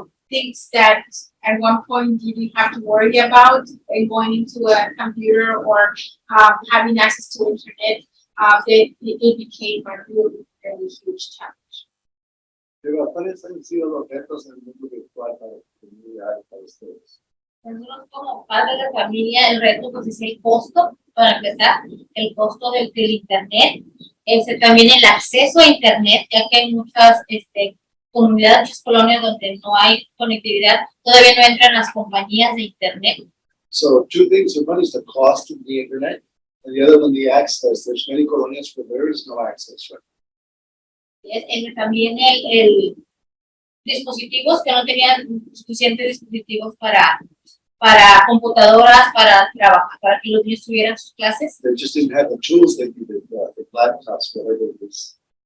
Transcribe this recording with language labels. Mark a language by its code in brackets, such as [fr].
[en] things that at one point you didn't have to worry about, and going into a computer or having access to internet, it became a really, really huge challenge. [es] ¿Cuáles han sido los retos en el mundo virtual para la comunidad, para ustedes? Nosotros como padres de familia, el reto pues es el costo, para empezar, el costo del internet, también el acceso a internet, ya que hay muchas comunidades, muchas colonias donde no hay conectividad, todavía no entran las compañías de internet. [en] So two things, one is the cost of the internet, and the other one the access. There's many colonias where there is no access, right? [es] También el dispositivos, que no tenían suficientes dispositivos para computadoras, para trabajar, para que los niños tuvieran sus clases. [en] They just didn't have the tools they needed, the laptops, whatever it is.